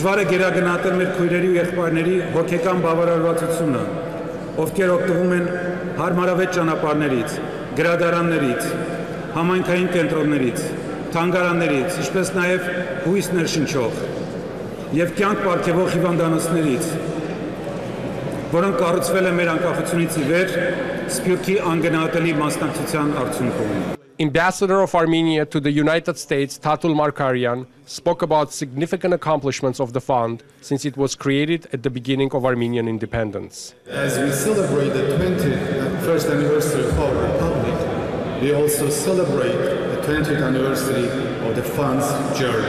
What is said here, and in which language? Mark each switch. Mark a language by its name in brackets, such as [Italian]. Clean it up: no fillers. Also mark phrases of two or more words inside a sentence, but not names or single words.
[Armenian] է գերագնահատել մեր քույրերի ու եղբայրների հոգեկան բավարարվածությունը, ովքեր օգտվում են հարմարավետ ճանապարհներից, գրադարաններից, համայնքային կենտրոններից, թանգարաններից, ինչպես նաև հույս ներշնչող եւ կյանք պարգևող հիվանդանոցներից, որոնք կառուցվել են մեր անկախությունից ի վեր Սփյուռքի անգնահատելի մասնակցության արդյունքում։ [English] Ambassador of Armenia to the United States, Tatoul Markarian, spoke about significant accomplishments of the fund since it was created at the beginning of Armenian independence. As we celebrate the 21st anniversary of our republic, we also celebrate the 20th anniversary of the fund's journey.